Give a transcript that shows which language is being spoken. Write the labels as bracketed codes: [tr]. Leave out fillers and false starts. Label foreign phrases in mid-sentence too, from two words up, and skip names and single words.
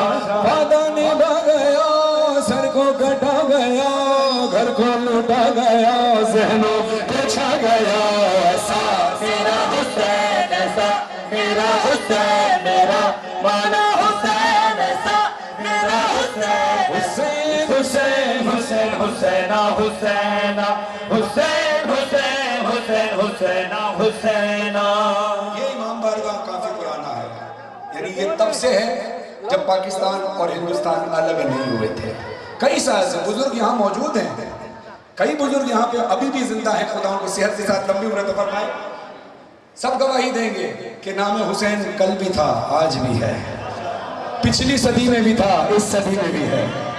[ur] وعدہ نبھا گیا, سر کو کٹا گیا, گھر کو لوٹا گیا, ذہنوں پہ چھا گیا. ایسا میرا حسین ایسا, میرا حسین, میرا مولا حسین ایسا, میرا حسین. حسین حسین حسین حسینا حسینا, حسین حسین حسین حسینا حسینا. یہ امام بارگاہ کافی پرانا ہے, یعنی یہ تب سے ہے جب پاکستان اور ہندوستان الگ نہیں ہوئے تھے. کئی سال سے بزرگ یہاں موجود ہیں, کئی بزرگ یہاں پہ ابھی بھی زندہ ہیں, خدا ان کو صحت کے ساتھ لمبی عمر عطا فرمائے. سب گواہی دیں گے کہ نام حسین کل بھی تھا, آج بھی ہے, پچھلی صدی میں بھی تھا, اس صدی میں بھی ہے.